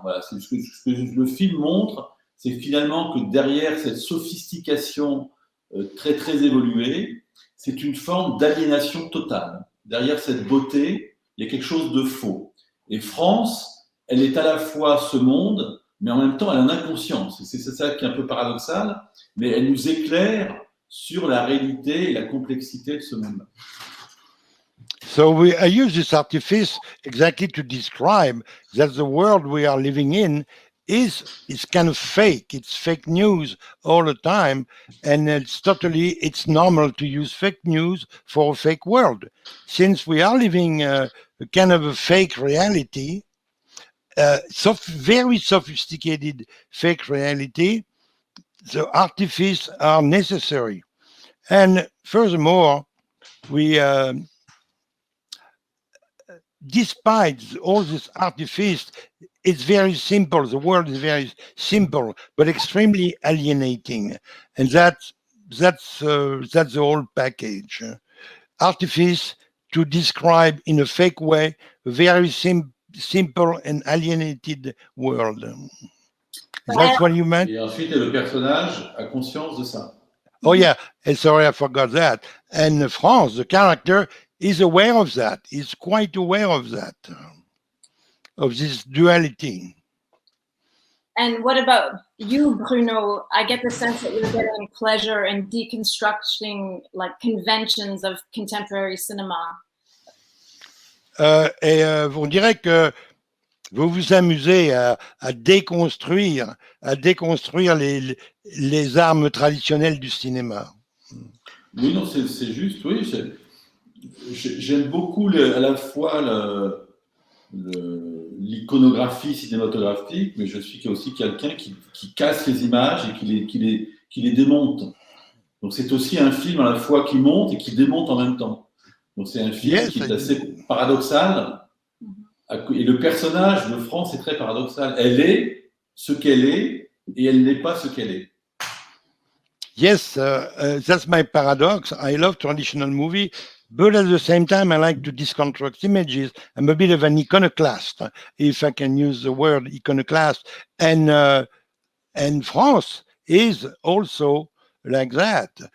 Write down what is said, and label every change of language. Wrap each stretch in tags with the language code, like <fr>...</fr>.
<fr>Voilà, ce que le film montre, c'est finalement que derrière cette sophistication très très évoluée, c'est une forme d'aliénation totale. Derrière cette beauté, il y a quelque chose de faux. Et France, elle est à la fois ce monde, mais en même temps, elle a une inconscience. C'est ça qui est un peu paradoxal, mais elle nous éclaire sur la réalité et la complexité de ce monde.</fr> <en>So I use this artifice exactly to describe that the world we are living in is kind of fake. It's fake news all the time, and it's normal to use fake news for a fake world. Since we are living a kind of a fake reality, very sophisticated fake reality, the artifice are necessary. And furthermore, we despite all this artifice, it's very simple. The world is very simple, but extremely alienating, and that's the whole package. Artifice to describe in a fake way a very simple and alienated world. That's what you meant?</en> <fr>Et ensuite, le personnage a conscience de ça.</fr> <en>Oh yeah, and sorry, I forgot that. And France, the character, is aware of that. He's quite aware of that, of this duality. And what about you, Bruno? I get the sense that you're getting pleasure in deconstructing like conventions of contemporary cinema.</en> <fr>On dirait que vous vous amusez à déconstruire les armes traditionnelles du cinéma. Oui, non, c'est juste, oui. J'aime beaucoup à la fois l'iconographie cinématographique, mais je suis aussi quelqu'un qui casse les images et qui les démonte. Donc c'est aussi un film à la fois qui monte et qui démonte en même temps. Donc c'est un film qui est assez paradoxal. Et le personnage de France est très paradoxal. Elle est ce qu'elle est et elle n'est pas ce qu'elle est.</fr> <en>Yes, that's my paradox. I love traditional movie, but at the same time, I like to deconstruct images. I'm a bit of an iconoclast, if I can use the word iconoclast. And France is also like that.</en>